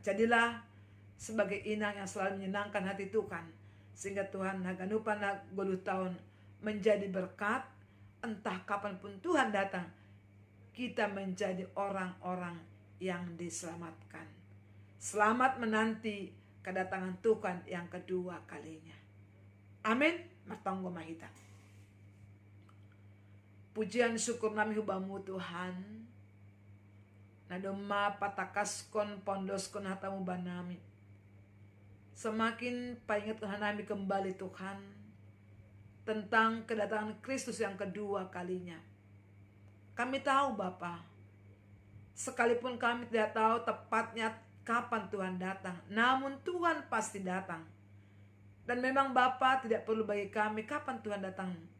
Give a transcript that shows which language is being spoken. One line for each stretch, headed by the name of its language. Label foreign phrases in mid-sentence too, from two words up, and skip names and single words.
Indonesian: Jadilah sebagai inang yang selalu menyenangkan hati Tuhan, sehingga Tuhan haganupan Golgota menjadi berkat. Entah kapanpun Tuhan datang, kita menjadi orang-orang yang diselamatkan. Selamat menanti kedatangan Tuhan yang kedua kalinya. Amin.
Batak Simalungun: Matanggo mahita.
Indonesian: Pujian syukur
Batak Simalungun: nami hubamu
Indonesian: Tuhan.
Batak Simalungun: Nadoma patakaskon pondoskon hatamu banami.
Indonesian: Semakin paingat Tuhan kami kembali Tuhan tentang kedatangan Kristus yang kedua kalinya. Kami tahu Bapa, sekalipun kami tidak tahu tepatnya kapan Tuhan datang, namun Tuhan pasti datang. Dan memang Bapa tidak perlu bagi kami kapan Tuhan datang.